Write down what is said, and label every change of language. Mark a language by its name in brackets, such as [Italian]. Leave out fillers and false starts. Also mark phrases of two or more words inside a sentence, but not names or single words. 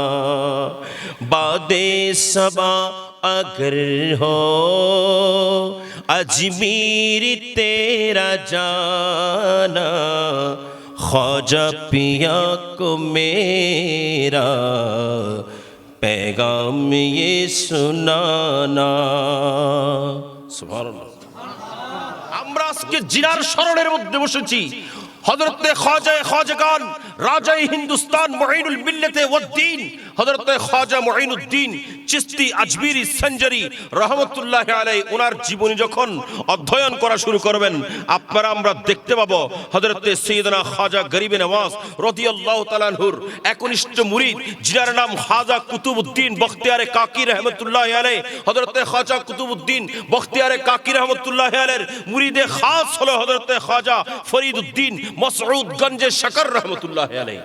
[Urdu] بادے صبا اگر ہو اجمیر تیرا جانا، خواجہ پیا کو میرا پیغام یہ سنانا۔ [Arabic] سبحان اللہ۔ [Bangla] আমরা আজকে জিনার শরণের মধ্যে বসেছি। হযরতে খাজা খাজাগান রাজাই হিন্দুস্তান মুঈনুল মিল্লাতে ওয়াদ্দিন হযরতে খাজা মুঈনুদ্দিন চিশতি আজমিরি সঞ্জরি [Arabic] রহমতুল্লাহ [Bangla] আলাইহি ওনার জীবনী যখন অধ্যয়ন করা শুরু করবেন, আপনারা আমরা দেখতে পাবো হযরতে সাইয়েদনা খাজা গরিবে নওয়াজ [Arabic] رضي الله تعالى عنه [Bangla] একনিষ্ঠ মুরিদ যার নাম খাজা কুতুবউদ্দিন বখতিয়ারে কাকি [Arabic] رحمة الله عليه, [Bangla] হযরতে খাজা কুতুবউদ্দিন বখতিয়ারে কাকি [Arabic] رحمة الله عليه [Bangla] মুরিদে খাস হলো হযরতে খাজা ফরিদউদ্দিন মাসউদ গঞ্জে শকর [Arabic] رحمة الله عليه.